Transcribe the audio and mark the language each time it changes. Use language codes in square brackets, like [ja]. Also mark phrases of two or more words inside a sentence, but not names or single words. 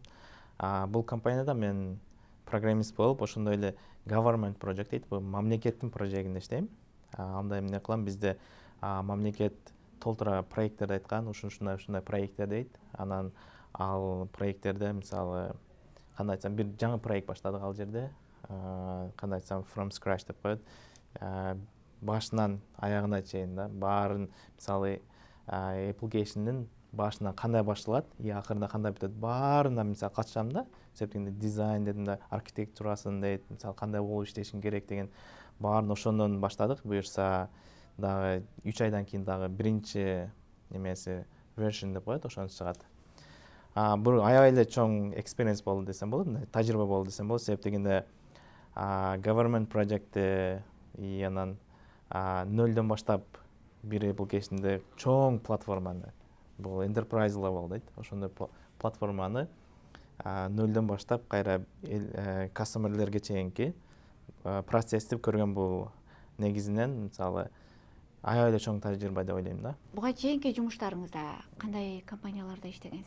[ky] Бул компанияда мен программист болуп, ошондой эле [en] government project [ky] дейт, бул мамлекеттин проектинде иштейм. Анда эмне кылам, бизде мамлекет толтура проекттерди айткан, ушундай проекттер дейт. Анан ал проекттерде мисалы кандай айтсам, бир жаңы проект баштадык ал жерде. Кандай айтсам, [en] from scratch [ky] деп коет. Башынан аягына чейин да баарын, мисалы application'дин башынан кандай башталат, акырында кандай бүтөт, баарына мисалы катышам да. Себептен дизайн дедим да, архитектурасын дейт, мисалы кандай болуп иштешин керек деген баарын ошондон баштадык. Буюрса дагы 3 айдан кийин дагы биринчи немеси version деп коет, ошону чыгат. Бул аябай эле чоң experience болду десем болот, тажрыйба болду десем болот. Себептен [en] government project'те [ky] и анан нөлдөн баштап бир application'де чоң платформаны, бул [en] enterprise level [ky] дейт, ошондой платформаны нөлдөн баштап кайра кастомерлерге чейинки процессти көргөн бул негизинен мисалы аябай эле чоң тажрыйба деп ойлойм да. Буга чейинки жумуштарыңызда кандай компанияларда иштегенсиз?